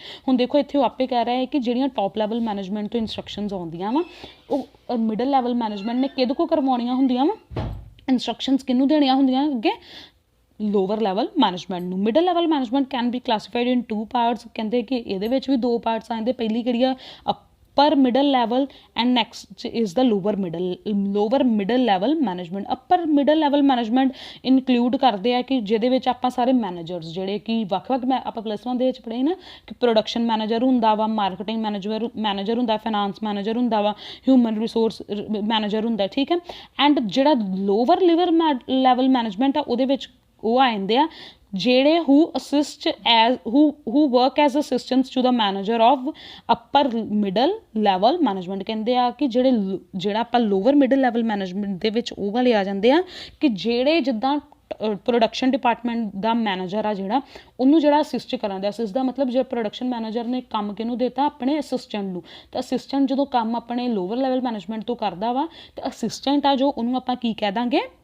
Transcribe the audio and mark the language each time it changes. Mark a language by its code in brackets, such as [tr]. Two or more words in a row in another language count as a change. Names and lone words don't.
[pa] ਹੁਣ ਦੇਖੋ, ਇੱਥੇ ਉਹ ਆਪੇ ਕਹਿ ਰਿਹਾ ਹੈ ਕਿ ਜਿਹੜੀਆਂ [en] top level management [pa] ਤੋਂ ਇਨਸਟਰਕਸ਼ਨਸ ਆਉਂਦੀਆਂ ਵਾ ਉਹ [en] middle level management [pa] ਨੇ ਕਿਹਦੇ ਕੋਲ ਕਰਵਾਉਣੀਆਂ ਹੁੰਦੀਆਂ ਵਾ? ਇੰਸਟਰਕਸ਼ਨਸ ਕਿਹਨੂੰ ਦੇਣੀਆਂ ਹੁੰਦੀਆਂ ਅੱਗੇ? [en] lower level management [pa] ਨੂੰ। [en] middle level management can be classified in 2 parts. [pa] ਕਹਿੰਦੇ ਕਿ ਇਹਦੇ ਵਿੱਚ ਵੀ 2 ਪਾਰਟਸ ਆਉਂਦੇ। ਪਹਿਲੀ ਕਿਹੜੀ ਆ? [en] upper middle level and next is the lower middle level management। upper middle level management [pa] include ਕਰਦੇ ਆ ਕਿ ਜਿਹਦੇ ਵਿੱਚ ਆਪਾਂ ਸਾਰੇ ਮੈਨੇਜਰਸ ਜਿਹੜੇ ਕਿ ਵੱਖ-ਵੱਖ ਆਪਾਂ +1 ਦੇ ਵਿੱਚ ਪੜ੍ਹੇ ਨਾ ਕਿ [en] production manager [pa] ਹੁੰਦਾ ਵਾ, [en] marketing manager [pa] ਹੁੰਦਾ, [en] finance manager [pa] ਹੁੰਦਾ ਵਾ, [en] human resource manager [pa] ਹੁੰਦਾ, ਠੀਕ ਹੈ। ਐਂਡ ਜਿਹੜਾ [en] lower level management [pa] ਆ ਉਹਦੇ ਵਿੱਚ ਉਹ ਆ ਜਾਂਦੇ ਆ ਜਿਹੜੇ [en] who work as assistants to the manager of upper middle level management। [pa] ਕਹਿੰਦੇ ਆ ਕਿ ਜਿਹੜਾ ਆਪਾਂ [en] lower middle level management [pa] ਦੇ ਵਿੱਚ ਉਹ ਵਾਲੇ ਆ ਜਾਂਦੇ ਆ ਕਿ ਜਿਹੜੇ ਜਿੱਦਾਂ [en] production department [pa] ਦਾ ਮੈਨੇਜਰ ਆ ਜਿਹੜਾ ਉਹਨੂੰ ਜਿਹੜਾ ਅਸਿਸਟ ਕਰਨ ਦਾ। ਅਸਿਸਟ ਦਾ ਮਤਲਬ ਜੇ [en] production manager [pa] ਨੇ ਕੰਮ ਕਿਹਨੂੰ ਦਿੱਤਾ? ਆਪਣੇ ਅਸਿਸਟੈਂਟ ਨੂੰ। ਤਾਂ ਅਸਿਸਟੈਂਟ ਜਦੋਂ ਕੰਮ ਆਪਣੇ [en] lower level management [pa] ਤੋਂ ਕਰਦਾ ਵਾ ਤਾਂ ਅਸਿਸਟੈਂਟ ਆ ਜੋ ਉਹਨੂੰ ਆਪਾਂ ਕੀ ਕਹਿ ਦਾਂਗੇ?